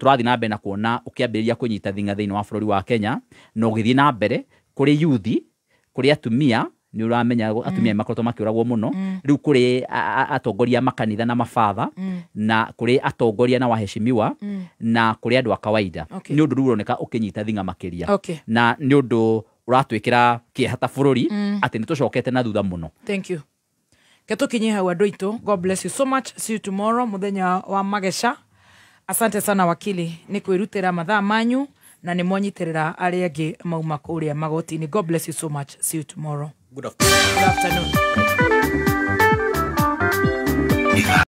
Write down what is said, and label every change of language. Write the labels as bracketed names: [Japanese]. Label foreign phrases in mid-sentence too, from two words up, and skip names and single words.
[Kikuyu] tũrathiĩ na mbere na kuona ũkĩambĩrĩria kũnyita thing'a thĩinĩ wa bũrũri wa Kenya na ũgĩthiĩ na mbere kũrĩ yuthi kũrĩ atumia nĩ uramenya atumia makoretwo makĩũragwo mũno rĩu kũrĩ atongoria makanitha na mabatha na kũrĩ atongoria na waheshimiwa na kũrĩ andũ a kawaida nĩ ũndũ rĩu ũroneka ũkĩnyita thing'a makĩria na nĩ ũndũ ũratwĩkĩra kĩeha ta bũrũri atĩ nĩ tũcokete na thutha mũno. [English] Thank you. [Kikuyu] Ketukinye hau andũ aitũ. [English] God bless you so much. See you tomorrow [Kikuyu] muthenya wa magesha. [Swahili] Asante sana wakili [Kikuyu] nĩ kwĩrutĩra mathaa manyu na nĩ mwanyitirĩra arĩa angĩ mauma kũrĩa magoti-inĩ. [English] God bless you so much. See you tomorrow. Good afternoon. Good afternoon.